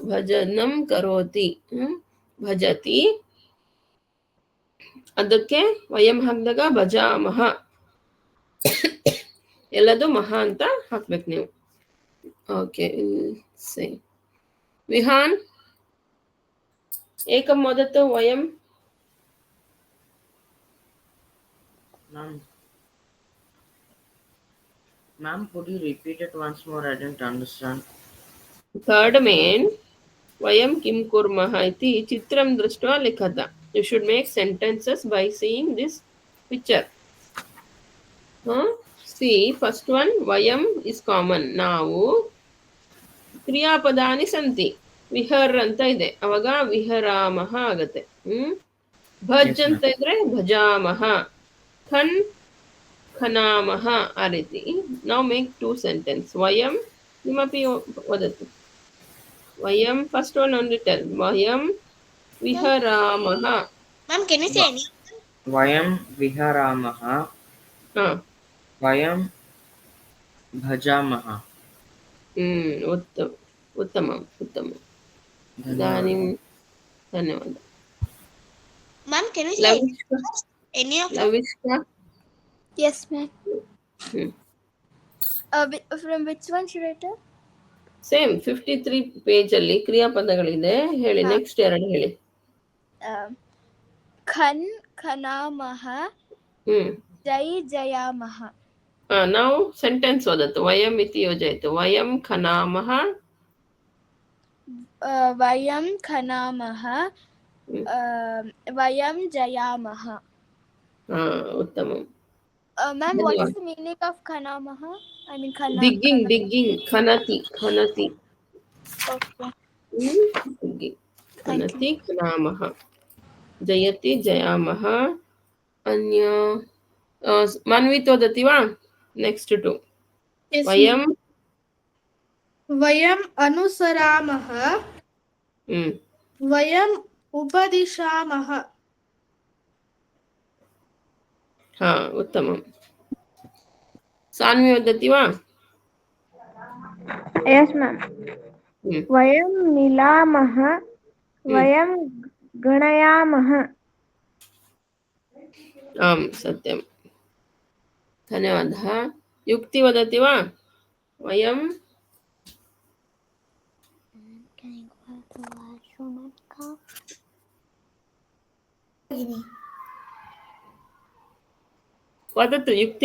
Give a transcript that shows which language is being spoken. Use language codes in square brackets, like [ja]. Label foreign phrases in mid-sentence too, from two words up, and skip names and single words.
[sa] ಭಜನಂ ಕರೋತಿ ಭಜತಿ. [kn] ಅದಕ್ಕೆ ವಯಂ ಹಾಕಿದಾಗ ಭಜಾಮಹ. ಎಲ್ಲದು ಮಹ ಅಂತ ಹಾಕ್ಬೇಕು ನೀವು. [sa] ಓಕೆ ವಿಹಾನ್ ಏಕಂ ವದತು ವಯಂ. [en] Ma'am, could you repeat it once more? I didn't understand. Third main, [sa] वयं किं कुर्मः इति चित्रं दृष्ट्वा लिखत. [en] You should make sentences by seeing this picture. See, first one, vayam is common. Now, [sa] ಕ್ರಿಯಾಪದಾನಿ ಸಂತಿ. [kn] ವಿಹರ್ ಅಂತ ಇದೆ, ಅವಾಗ ವಿಹರಾಮಹ ಆಗತ್ತೆ. ಭಜ್ ಅಂತ ಇದ್ರೆ ಭಜಾಮಹ. ಖನ್ ಖನಾಮಹ. ಆ ರೀತಿ. [sa] ನಾವು [en] make 2 sentence. [sa] ವಯಂ ನಿಮಪಿ ವದತು. [en] ವಯಂ first one only tell. [sa] ವಯಂ ವಿಹರಾಮಹ. [en] Ma'am, can you say any? [sa] वयं विहरामः। वयं भजामः. ಉತ್ತಮ ಉತ್ತಮ. ಇದಾನಿಂ ಧನ್ಯವಾದ. [en] Ma'am, can you say any of them? ಲವಿಷ್ಕಾ. Yes, ma'am. From which one should I tell? same 53 page [kn] ಅಲ್ಲಿ ಕ್ರಿಯಾಪದಗಳಿದೆ. ಹೇಳಿ, ನೆಕ್ಸ್ಟ್ ಎರಡು ಹೇಳಿ. [sa] खन् खनामः जय जयामः. [kn] ನಾವು ಸೆಂಟೆನ್ಸ್ ಓದತ್ತು. [sa] ವಯಂ ಇತಿ ಯೋಜಯಿತು. ವಯಂ ಖನಾಮಃ वयं खनामः वयं जयामः. ಉತ್ತಮ. [en] Ma'am, what is the meaning of Khanamaha? I mean digging ಖನತಿ. Okay. [sa] digging ಖನತಿ ಖನಾಮಃ. ಜಯತಿ ಜಯಾಮಃ. ಅನ್ಯ ಮಾನ್ವಿತ್ ಓದತಿವಾ? [en] next two ವಯಂ [sa] ವಯಂ ಅನುಸರಾಮಃ ವಯಂ ಉಪದಿಶಾಮಃ. ಉತ್ತಮ. ಸಾನ್ವಿ ಓದತಿವಾ? [en] Yes, ma'am. [sa] वयं नीलामः वयं गणयामः. ಸತ್ಯಂ. ಧನ್ಯವಾದ. ಯುಕ್ತಿ ವದತಿ ವಾ? ವಯಂ ವದತು ಯುಕ್ತಿ.